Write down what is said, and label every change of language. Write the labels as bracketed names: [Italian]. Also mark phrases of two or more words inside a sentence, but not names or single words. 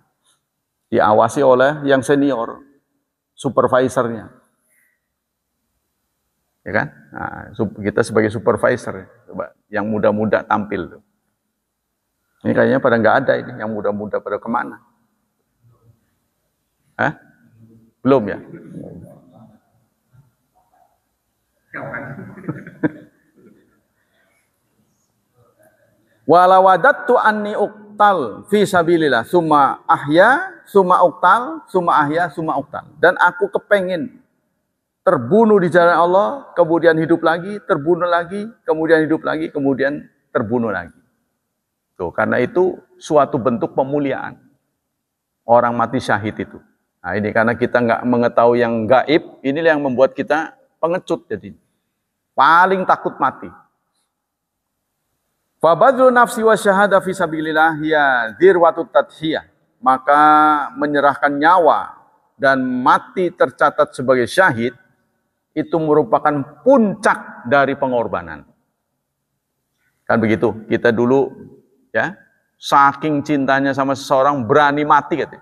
[Indonesian] Diawasi oleh yang senior, supervisornya. Ya kan? Nah, kita sebagai supervisor, coba yang muda-muda tampil. Ini kayaknya pada nggak ada ini, yang muda-muda pada kemana? Hah? Belum ya? [Arabic] ولوددت أني أقتل في سبيل الله ثم أحيا ثم أقتل ثم أحيا ثم أقتل. [Indonesian] Dan aku kepengin terbunuh di jalan Allah, kemudian hidup lagi, terbunuh lagi, kemudian hidup lagi, kemudian terbunuh lagi. Tuh, karena itu suatu bentuk pemuliaan orang mati syahid itu. Nah, ini karena kita nggak mengetahui yang gaib, inilah yang membuat kita pengecut jadi. Paling takut mati. [Arabic] فبذل النفس والشهادة في سبيل الله يا ذروة التضحية. [Indonesian] Maka menyerahkan nyawa dan mati tercatat sebagai syahid itu merupakan puncak dari pengorbanan. Kan begitu, kita dulu ya, saking cintanya sama seseorang berani mati katanya.